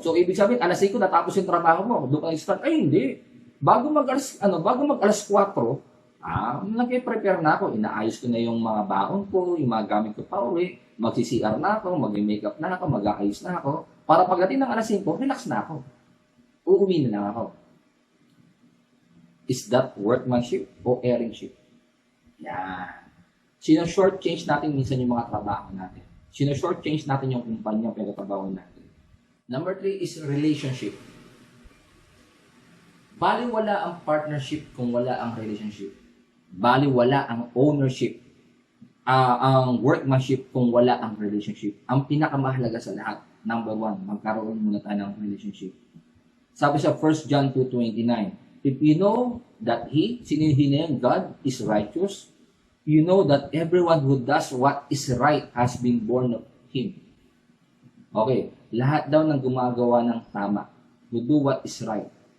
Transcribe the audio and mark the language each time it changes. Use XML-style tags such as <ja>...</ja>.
<tl>So, ibig sabihin, alas 5 natapos yung trabaho mo. Doon ka nag-start. Ay, hindi. Bago mag-alas 4, nag-prepare na ako. Inaayos ko na yung mga baon ko, yung mga gamit ko pa uwi. Mag-CCR na ako, mag-makeup na ako, mag-aayos na ako. Para pagdating ng alas 5, relax na ako. Uuwi na lang ako.</tl> <en>Is that workmanship o erringship? Yan.</en> <tl>Sino-short-change natin minsan yung mga trabaho natin. Sino-short-change natin yung kumpanya pagkatrabaho natin.</tl> <en>Number 3 is relationship.</en> <tl>Baliwala ang partnership kung wala ang relationship. Baliwala ang ownership, ang workmanship kung wala ang relationship. Ang pinakamahalaga sa lahat, number 1, magkaroon muna tayo ng relationship. Sabi sa</tl> <en>1 John 2:29, if you know that God is righteous, you know that everyone who does what is right has been born of Him.</en> <tl>Okay, lahat daw ng gumagawa ng tama,</tl> <en>who do what is right.</en>